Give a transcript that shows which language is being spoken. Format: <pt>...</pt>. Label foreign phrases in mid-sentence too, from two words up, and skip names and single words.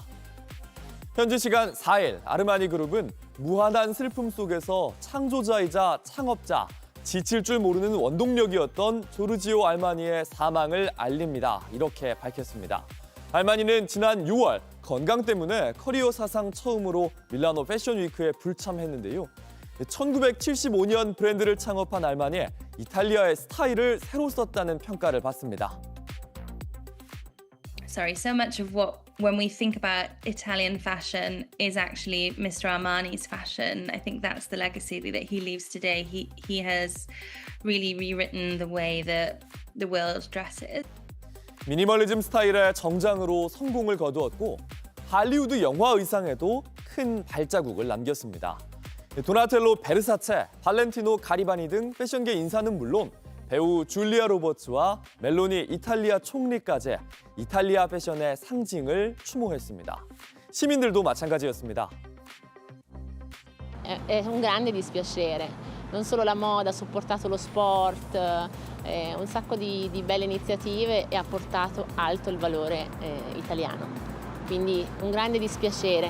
<ko>현지 시간 4일 아르마니 그룹은 무한한 슬픔 속에서 창조자이자 창업자, 지칠 줄 모르는 원동력이었던 조르지오 아르마니의 사망을 알립니다. 이렇게 밝혔습니다. 아르마니는 지난 6월 건강 때문에 커리어 사상 처음으로 밀라노 패션 위크에 불참했는데요. 1975년 브랜드를 창업한 아르마니, 이탈리아의 스타일을 새로 썼다는 평가를 받습니다.</ko> <en>So much of when we think about Italian fashion is actually Mr. Armani's fashion. I think that's the legacy that he leaves today. He has really rewritten the way that the world dresses.</en> <ko>미니멀리즘 스타일의 정장으로 성공을 거두었고 할리우드 영화 의상에도 큰 발자국을 남겼습니다. 도나텔로 베르사체, 발렌티노 가리바니 등 패션계 인사는 물론 배우 줄리아 로버츠와 멜로니 이탈리아 총리까지 이탈리아 패션의 상징을 추모했습니다. 시민들도 마찬가지였습니다.</ko> <it>È un grande dispiacere. Non solo la moda ha supportato lo sport, un sacco di belle iniziative e ha portato alto il valore italiano. Quindi un grande dispiacere.</it>